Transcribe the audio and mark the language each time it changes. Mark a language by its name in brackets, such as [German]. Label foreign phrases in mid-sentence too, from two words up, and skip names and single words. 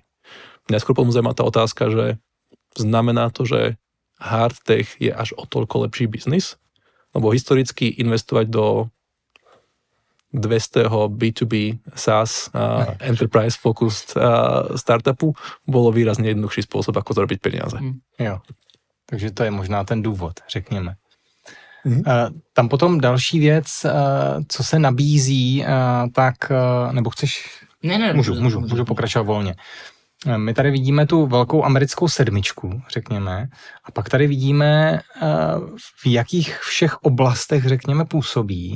[Slovak] Mňa skôr potom zaujíma tá otázka, že znamená to, že [English] hard tech [Slovak] je až o toľko lepší biznis? Lebo historicky investovať do 200 [English] B2B SaaS enterprise focused [Slovak] startupu bolo výrazne jednoduchší spôsob, ako zarobiť peniaze. [Czech] Jo, takže to je možná ten důvod, řekněme. Tam potom další věc, co se nabízí, tak, nebo chceš? Ne, Můžu pokračovat volně. My tady vidíme tu velkou americkou sedmičku, řekněme, a pak tady vidíme, v jakých všech oblastech, řekněme, působí.